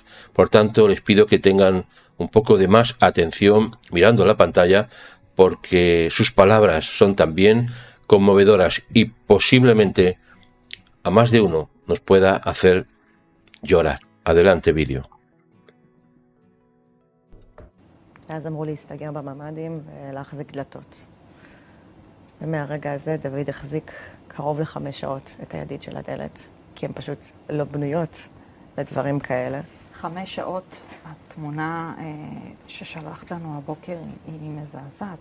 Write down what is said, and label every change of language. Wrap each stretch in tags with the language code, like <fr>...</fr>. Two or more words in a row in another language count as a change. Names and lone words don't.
<es>Por tanto, les pido que tengan un poco de más atención mirando la pantalla, porque sus palabras son también conmovedoras y posiblemente a más de uno nos pueda hacer llorar. Adelante, vídeo.</es> <he>ואז אמרו להסתגר בממ"דים ולהחזיק דלתות. ומהרגע הזה דוד החזיק קרוב ל5 שעות את הידית של הדלת, כי הן פשוט לא בנויות לדברים כאלה. 5 שעות, התמונה ששלחת לנו הבוקר היא מזעזעת.</he>